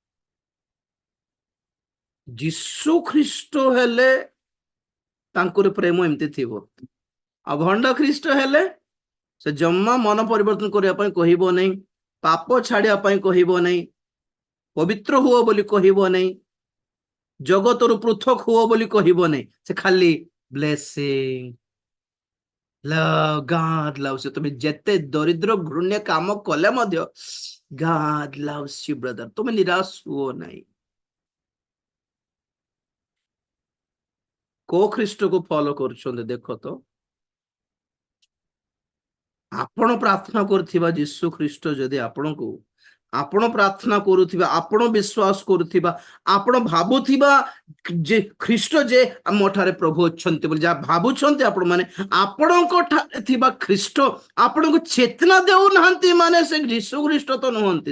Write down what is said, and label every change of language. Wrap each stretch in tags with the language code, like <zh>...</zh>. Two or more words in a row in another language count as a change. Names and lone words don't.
<or>ଯୀଶୁ ଖ୍ରୀଷ୍ଟ ହେଲେ ତାଙ୍କର ପ୍ରେମ ଏମିତି ଥିବ, ଆଉ ଭଣ୍ଡ ଖ୍ରୀଷ୍ଟ ହେଲେ ସେ ଜମା ମନ ପରିବର୍ତ୍ତନ କରିବା ପାଇଁ କହିବ ନାହିଁ, ପାପ ଛାଡିବା ପାଇଁ କହିବ ନାହିଁ, ପବିତ୍ର ହୁଅ ବୋଲି କହିବ ନାହିଁ, ଜଗତରୁ ପୃଥକ ହୁଅ ବୋଲି କହିବ ନାହିଁ। ସେ ଖାଲି</or> <en>ବ୍ଲେସିଂ love, God loves you।</en> <or>ତମେ ଯେତେ ଦରିଦ୍ର ଘୃଣ୍ୟ କାମ କଲେ ମଧ୍ୟ</or> <en>God loves you brother,</en> <or>ତମେ ନିରାଶ ହୁଅ ନାହିଁ। କୋଉ ଖ୍ରୀଷ୍ଟକୁ ଫଲୋ କରୁଛନ୍ତି ଦେଖ ତ। ଆପଣ ପ୍ରାର୍ଥନା କରୁଥିବା ଯୀଶୁ ଖ୍ରୀଷ୍ଟ ଯଦି ଆପଣଙ୍କୁ, ଆପଣ ପ୍ରାର୍ଥନା କରୁଥିବା, ଆପଣ ବିଶ୍ୱାସ କରୁଥିବା, ଆପଣ ଭାବୁଥିବା ଯେ ଖ୍ରୀଷ୍ଟ ଯେ ଆମ ଠାରେ ପ୍ରଭୁ ଅଛନ୍ତି ବୋଲି ଯାହା ଭାବୁଛନ୍ତି ଆପଣ ମାନେ, ଆପଣଙ୍କ ଠାରେ ଥିବା ଖ୍ରୀଷ୍ଟ ଆପଣଙ୍କୁ ଚେତନା ଦେଉନାହାନ୍ତି ମାନେ ସେ ଯୀଶୁ ଖ୍ରୀଷ୍ଟ ତ ନୁହନ୍ତି।</or>